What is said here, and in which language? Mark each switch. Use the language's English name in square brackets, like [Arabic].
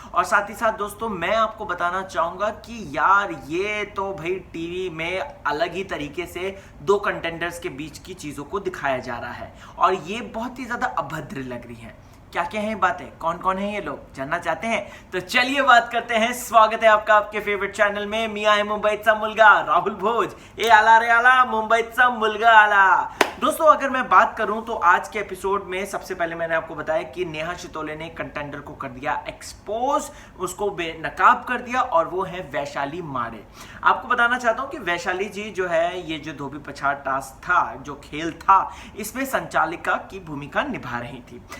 [Hindi] और साथ ही साथ दोस्तों मैं आपको बताना चाहूंगा कि यार ये तो भाई टीवी में अलग ही तरीके से दो कंटेंडर्स के बीच की चीजों को दिखाया जा रहा है और ये बहुत ही ज्यादा अभद्र लग रही हैं। क्या क्या है बातें, कौन कौन है ये लोग, जानना चाहते हैं? तो चलिए बात करते हैं। स्वागत है आपका आपके फेवरेट चैनल में। [Marathi] मी आहे मुंबईचा मुलगा राहुल भोज। ए आला रे आला, मुंबईचा मुलगा आला। [Hindi] दोस्तों अगर मैं बात करूं तो आज के एपिसोड में सबसे पहले मैंने आपको बताया कि नेहा शितोले ने कंटेंडर को कर दिया एक्सपोज, उसको बेनकाब कर दिया और वो है वैशाली माड़े। आपको बताना चाहता हूं कि वैशाली जी जो है ये जो धोबी पछाड़ टास्क था, जो खेल था, इसमें संचालिका की भूमिका निभा रही थी।